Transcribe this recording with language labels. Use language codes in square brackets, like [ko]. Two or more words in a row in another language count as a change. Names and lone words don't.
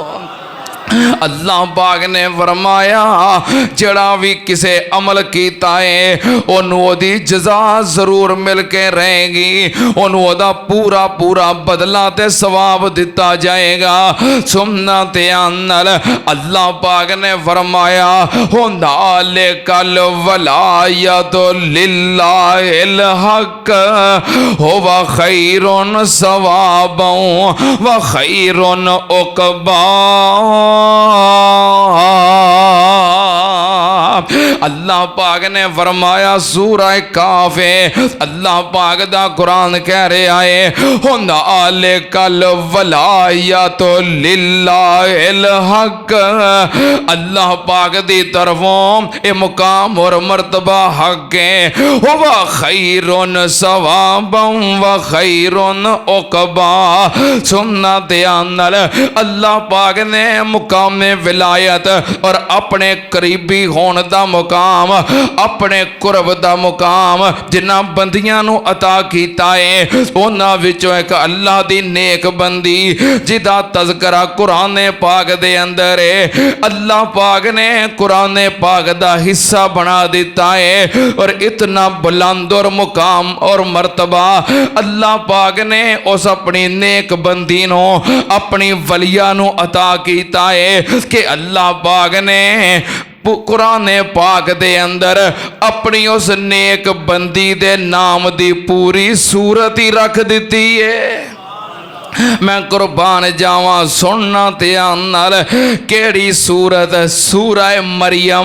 [pa] اللہ پاک نے فرمایا جڑا بھی کسے عمل کیتا ہے اونوں اودی جزا ضرور مل کے رہے گی، اونوں اودا پورا پورا بدلہ تے ثواب دتا جائے گا. سننا دھیان نال اللہ پاک نے فرمایا [ar] هنالك الولاية لله الحق هو خير ثوابا وخير عقبا. [pa] اللہ پاک نے فرمایا سورہ کاف ہے، اللہ پاک دا قرآن کہہ رہا ہے [ar] هنالك الولاية لله الحق. [pa] اللہ پاک دی طرفوں اے مقام اور مرتبہ حق ہے. [ar] هو خير ثوابا وخير عقبا. [pa] سننا دھیان نال اللہ پاک نے مقام ولایت اور اپنے قریبی ہونے دا مقام، اپنے قرب دا مقام جنہاں بندیاں نوں عطا کیتا ہے اونہاں وچوں ایک اللہ دی نیک بندی جدا تذکرہ قرآن پاک دے اندر ہے. اللہ پاک نے قرآن پاک دا حصہ بنا دتا ہے اور اتنا بلند اور مقام اور مرتبہ اللہ پاک نے اس اپنی نیک بندی نوں اپنی ولیا نوں عطا کیتا ہے کہ اللہ پاک نے قرآن پاک دے اندر اپنی اس نیک بندی دے ناں دی پوری سورت ہی رکھ دتی ہے. میں قربان جاواں سننا دھیان نال کیڑی سورت سورہ مریم.